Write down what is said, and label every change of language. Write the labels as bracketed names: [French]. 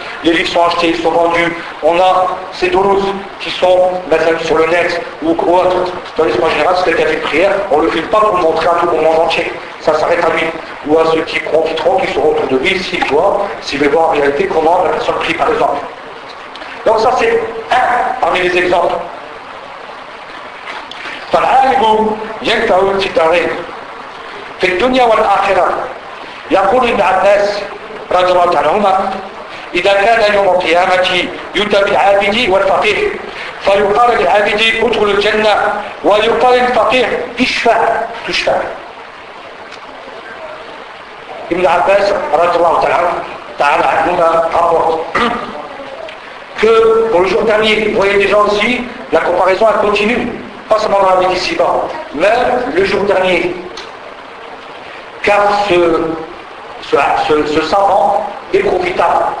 [French] Les livres sont achetés, ils sont vendus. On a ces douloureux qui sont sur le net ou autre. Dans l'histoire générale, c'est quelqu'un qui a fait une prière. On ne le filme pas pour le montrer à tout le monde entier. Ça s'arrête à lui. Ou à ceux qui profiteront, qui seront autour de lui, s'ils veulent voir en réalité comment la personne prie, par exemple. Donc ça, c'est un parmi les exemples. [Arabic] فَالْعَالِمُ يَنْفَعُ الْتِدَارِينَ فِي الدُّنْيَا وَالْآخِرَةِ يقول ابن عباس رضي الله عنهما إذا كان يوم القيامة يؤتى بالعابد والفقيه فيقال للعابد ادخل الجنة ويقال للفقيه اشفع. ابن عباس رضي الله تعالى عنهما [French] rapporte que pour le jour dernier, vous voyez déjà aussi, la comparaison elle continue, pas seulement dans la vie d'ici-bas, mais le jour dernier. Car ce savant est profitable.